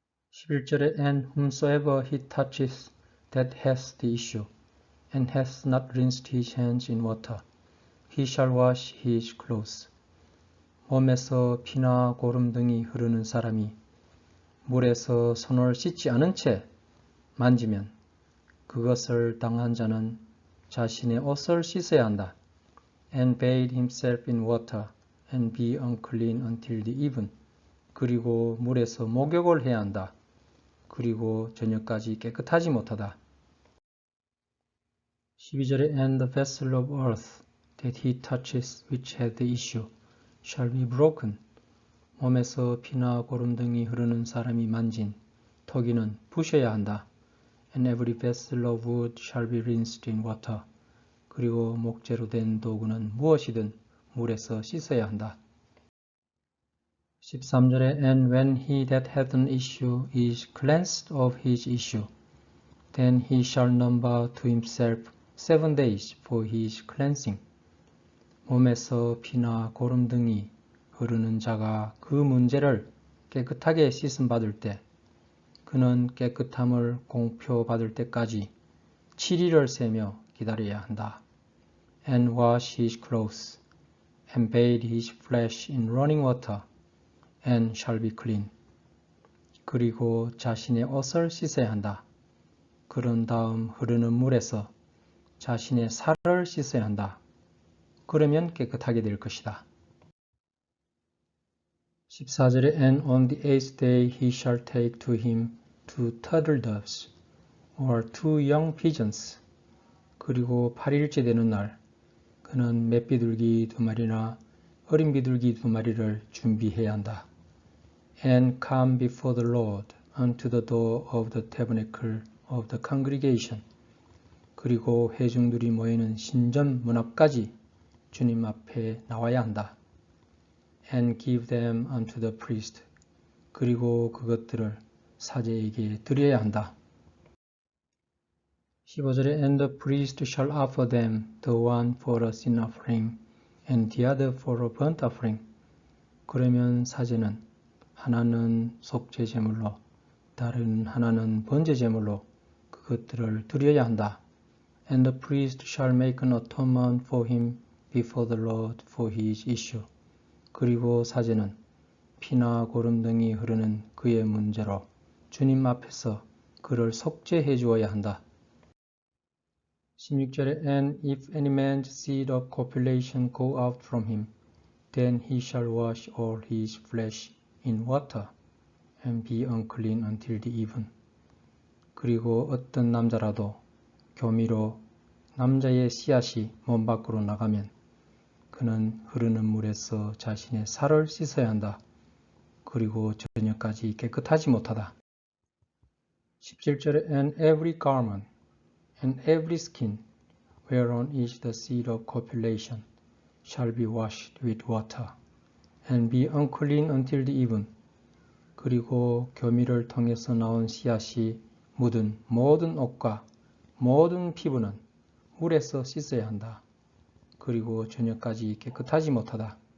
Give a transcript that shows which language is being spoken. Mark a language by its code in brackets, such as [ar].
[ko] 11절에 [en] And whomsoever he toucheth that hath the issue and hath not rinsed his hands in water, he shall wash his clothes. [ko] 몸에서 피나 고름 등이 흐르는 사람이 물에서 손을 씻지 않은 채 만지면 그것을 당한 자는 자신의 옷을 씻어야 한다. [en] And bathe himself in water and be unclean until the even. [ko] 그리고 물에서 목욕을 해야 한다. 그리고 저녁까지 깨끗하지 못하다. 12절에 [en] and the vessel of earth that he touches which had the issue shall be broken. [ko] 몸에서 피나 고름 등이 흐르는 사람이 만진 토기는 부셔야 한다. [en] And every vessel of wood shall be rinsed in water. [ko] 그리고 목재로 된 도구는 무엇이든 물에서 씻어야 한다. 13절에 [en] And when he that hath an issue is cleansed of his issue, then he shall number to himself 7 days for his cleansing. [ko] 몸에서 피나 고름 등이 흐르는 자가 그 문제를 깨끗하게 씻음 받을 때 그는 깨끗함을 공표받을 때까지 7일을 세며 기다려야 한다. [en] And wash his clothes, and bathe his flesh in running water, and shall be clean. [ko] 그리고 자신의 옷을 씻어야 한다. 그런 다음 흐르는 물에서 자신의 살을 씻어야 한다. 그러면 깨끗하게 될 것이다. 14절에 [en] And on the 8th day he shall take to him 2 turtle doves, or 2 young pigeons. [ko] 그리고 8일째 되는 날 그는 맷비둘기 2마리나 어린 비둘기 2마리를 준비해야 한다. [en] And come before the Lord unto the door of the tabernacle of the congregation. [ko] 그리고 회중들이 모이는 신전 문 앞까지 주님 앞에 나와야 한다. [en] And give them unto the priest. [ko] 그리고 그것들을 사제에게 드려야 한다. 15절에 [en] And the priest shall offer them the one for a sin offering and the other for a burnt offering. [ko] 그러면 사제는 하나는 속죄 제물로 다른 하나는 번제 제물로 그것들을 드려야 한다. [en] And the priest shall make an atonement for him before the Lord for his issue. [ko] 그리고 사제는 피나 고름 등이 흐르는 그의 문제로 주님 앞에서 그를 속죄해 주어야 한다. 16절에 [en] And if any man's seed of copulation go out from him, then he shall wash all his flesh in water and be unclean until the even. [ko] 그리고 어떤 남자라도 교미로 남자의 씨앗이 몸 밖으로 나가면 그는 흐르는 물에서 자신의 살을 씻어야 한다. 그리고 저녁까지 깨끗하지 못하다. 17절에 [en] And every garment and every skin whereon is the seed of copulation shall be washed with water and be unclean until the even. [ko] 그리고 교미를 통해서 나온 씨앗이 묻은 모든 옷과 모든 피부는 물에서 씻어야 한다. 그리고 저녁까지 깨끗하지 못하다.